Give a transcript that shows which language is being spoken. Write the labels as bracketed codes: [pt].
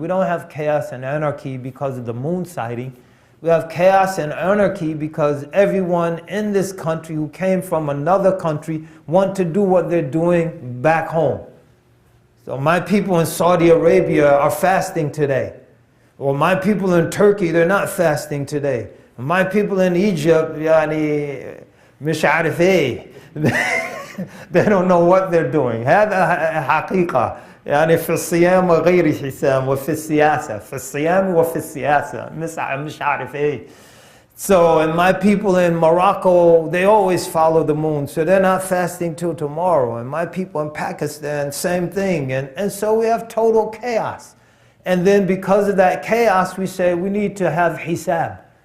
[en] We don't have chaos and anarchy because of the moon sighting. We have chaos and anarchy because everyone in this country who came from another country want to do what they're doing back home. So my people in Saudi Arabia are fasting today. Or my people in Turkey, they're not fasting today. My people in Egypt, [ar] يعني مش عارف ايه. [en] They don't know what they're doing. [ar] هذا حقيقة. يعني في الصيام غير حسام وفي السياسة. في الصيام وفي السياسة. مش عارف ايه. [en] So, and my people in Morocco, they always follow the moon, so they're not fasting till tomorrow. And my people in Pakistan, same thing. And so we have total chaos. And then because of that chaos, we say we need to have hisab.